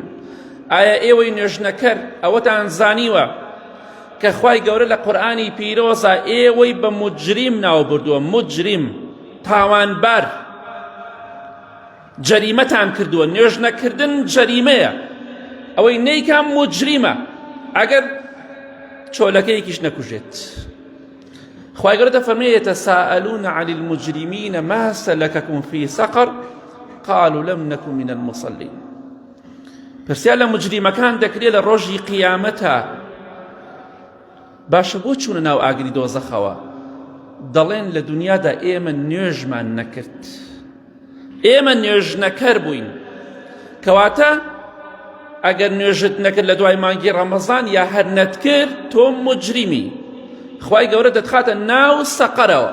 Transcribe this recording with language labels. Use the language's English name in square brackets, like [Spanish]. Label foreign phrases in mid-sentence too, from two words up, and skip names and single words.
[Central Kurdish] ئایا ئێوەی نوێژ نەکەر ئەوەتان زانیوە کە خوای گەورە لە قورئانی پیرۆزە ئێوەی بە موجریم ناو بردووە، موجریم تاوانبار، جەریمەتان کردووە. نوێژ نەکردن جەریمەیە، ئەوەی نەیکا موجریمە ئەگەر چۆلەکەیەکیش نەکوژێت. خوای گەورە دەفەرمێ [Arabic] يتساءلون عن المجرمين ما سلككم في سقر قالوا لم نكن من المصلين. [Central Kurdish] پرسیار لە مجریمەکان دەکرێت لە ڕۆژی قیامەتە باشە بۆ چوونە ناو ئاگری دۆزەخەوە؟ دەڵێن لە دنیادا ئێمە نوێژمان نەکرد، ئێمە نوێژ نەکەر بووین. کەواتە ئەگەر نوێژت نەکرد لە دوای مانگی ڕەمەزان یا هەر نەتکرد تۆ مجریمی، خوای گەورە دەتخاتە ناو سەقەرەوە.